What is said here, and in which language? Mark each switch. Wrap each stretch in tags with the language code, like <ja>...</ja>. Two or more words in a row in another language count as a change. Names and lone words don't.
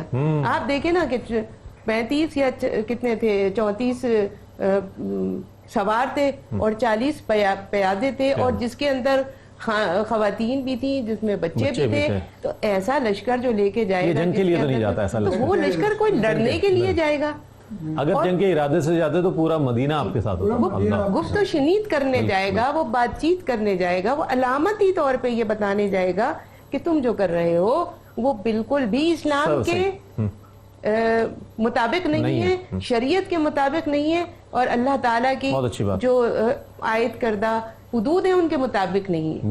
<ur>آپ دیکھیں نا کہ 35 یا کتنے تھے، 34 سوار تھے اور 40 پیادے تھے، اور جس کے اندر خواتین بھی تھیں، جس میں بچے بھی تھے، تو ایسا لشکر جو لے کے جائے گا، جنگ کے لیے تو نہیں جاتا ایسا لشکر، وہ لشکر کوئی لڑنے کے لیے جائے گا، اگر جنگ کے ارادے سے جاتے تو پورا مدینہ آپ کے ساتھ ہوتا، گفت و شنید کرنے جائے گا، وہ بات چیت کرنے جائے گا، وہ علامتی طور پہ یہ بتانے جائے گا کہ تم جو کر رہے ہو وہ بالکل بھی اسلام کے مطابق نہیں ہے، شریعت کے مطابق نہیں ہے، اور اللہ تعالیٰ کی جو عائد کردہ حدود ہیں ان کے مطابق نہیں ہے،</ur>